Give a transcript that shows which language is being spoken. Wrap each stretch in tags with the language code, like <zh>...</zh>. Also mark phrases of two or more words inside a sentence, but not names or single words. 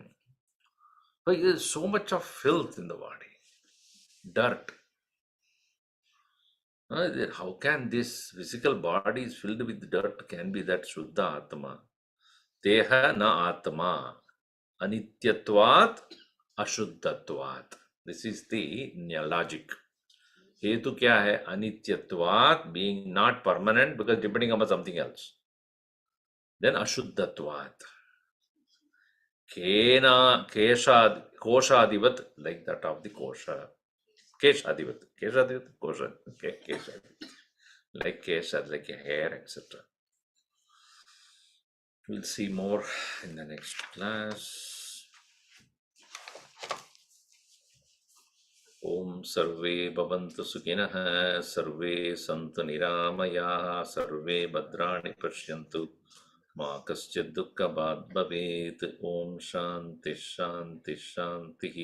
<en>But there's so much of filth in the body, dirt. How can this physical body is filled with dirt can be that</en> <sa>शुद्ध आत्मा? देह न आत्मा. अनित्यत्वात् अशुद्धत्वात्.</sa> <en>This is the logic.</en> <hi>हेतु क्या है?</hi> <sa>अनित्यत्वात्,</sa> <en>being not permanent because depending upon something else.</en> <sa>Then अशुद्धत्वात्। केन कोशादिवत्,</sa> <en>like that of the Kosha.</en> <sa>केशादिवत्। कोश। केशादिवत्.</sa> <en>Like Kesha, like a hair, etc. We'll see more in the next class.</en> <sa>ॐ सर्वे भवन्तु सुखिनः सर्वे सन्तु निरामयाः सर्वे भद्राणि पश्यन्तु मा कश्चिद् दुःख भाग् भवेत्. ॐ शान्ति शान्ति शान्ति.</sa>